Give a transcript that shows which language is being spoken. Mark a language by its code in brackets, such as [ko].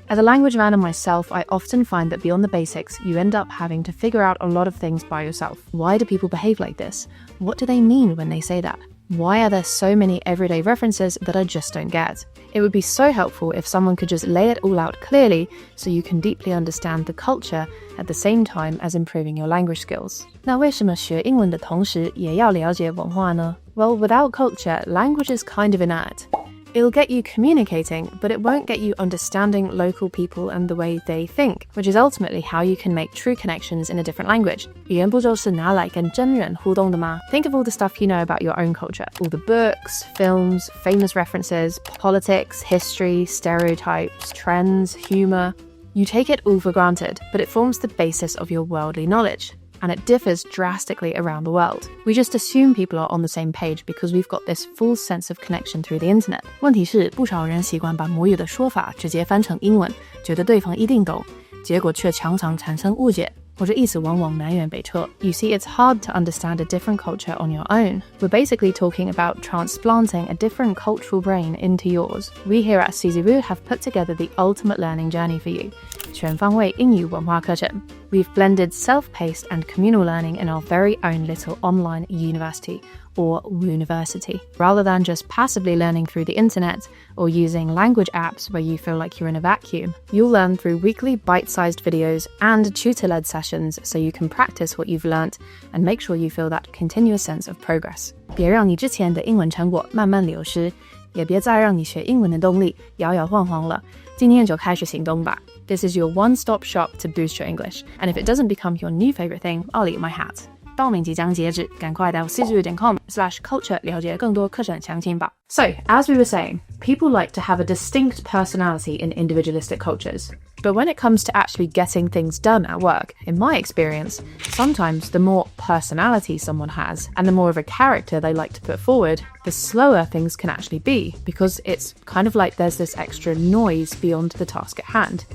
[en] As a language learner myself, I often find that beyond the basics, you end up having to figure out a lot of things by yourself. Why do people behave like this? What do they mean when they say that? Why are there so many everyday references that I just don't get? It would be so helpful if someone could just lay it all out clearly so you can deeply understand the culture at the same time as improving your language skills. [zh] 那为什么学英文的同时也要了解文化呢？ [en] Well, without culture, language is kind of inert. It'll get you communicating, but it won't get you understanding local people and the way they think, which is ultimately how you can make true connections in a different language. [zh] 语言不就是拿来跟真人互动的吗？ [en] Think of all the stuff you know about your own culture. All the books, films, famous references, politics, history, stereotypes, trends, humor. You take it all for granted, but it forms the basis of your worldly knowledge. And it differs drastically around the world. We just assume people are on the same page because we've got this full sense of connection through the internet. [zh] 问题是，不少人习惯把母语的说法直接翻成英文，觉得对方一定懂，结果却常常产生误解，或者意思往往南辕北辙。 [en] You see, it's hard to understand a different culture on your own. We're basically talking about transplanting a different cultural brain into yours. We here at CZWU have put together the ultimate learning journey for you. [zh] 全方位英语文化课程。 [en] We've blended self-paced and communal learning in our very own little online university, or university. Rather than just passively learning through the internet or using language apps where you feel like you're in a vacuum, you'll learn through weekly bite-sized videos and tutor-led sessions so you can practice what you've learnt and make sure you feel that continuous sense of progress. [zh] 别让你之前的英文成果慢慢流失，也别再让你学英文的动力摇摇晃晃了。今天就开始行动吧。 [en] This is your one-stop shop to boost your English. And if it doesn't become your new favorite thing, I'll eat my hat. [zh] 报名即将截止，赶快到 czwu.com/culture 了解更多课程详情吧。 [en] So, as we were saying, people like to have a distinct personality in individualistic cultures. But when it comes to actually getting things done at work, in my experience, sometimes the more personality someone has and the more of a character they like to put forward, the slower things can actually be, because it's kind of like there's this extra noise beyond the task at hand.